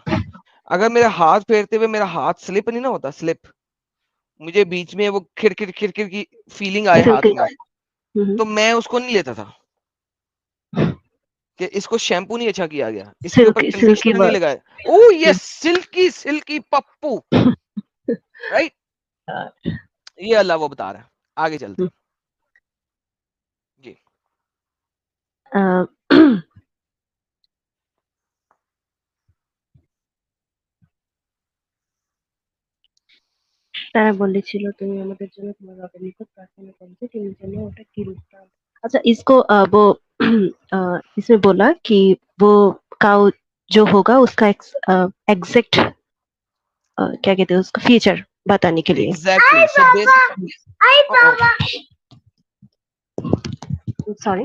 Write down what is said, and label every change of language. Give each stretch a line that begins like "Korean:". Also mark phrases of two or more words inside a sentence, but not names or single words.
Urdu: اگر میرے ہاتھ پھیرتے ہوئے میرا ہاتھ سلپ نہیں نہ ہوتا, سلپ, مجھے بیچ میں وہ کھر کھر کھر کھر کی فیلنگ آئے ہاتھ میں, تو میں اس کو نہیں لیتا تھا کہ اس کو شیمپو نہیں اچھا کیا گیا, اس کے اوپر سلکی کنڈیشنر نہیں بال. لگایا.
English: Oh yes, silky silky
Urdu: پپو. رائٹ. یہ اللہ وہ بتا رہا ہے. آگے چلتے ہیں جی.
Bangla: তারা বলেছিল তুমি আমাদের জন্য তোমার রবের নিকট প্রার্থনা করো যে তিনি যেন ওটা কি রূপ দান.
Urdu: اچھا اس کو وہ اس میں بولا کہ وہ کاؤ جو ہوگا اس کا ایگزیکٹ کیا کہتے ہیں اس کا فیچر بتانے کے لیے.
English: Exactly. So basic
Urdu: سوری.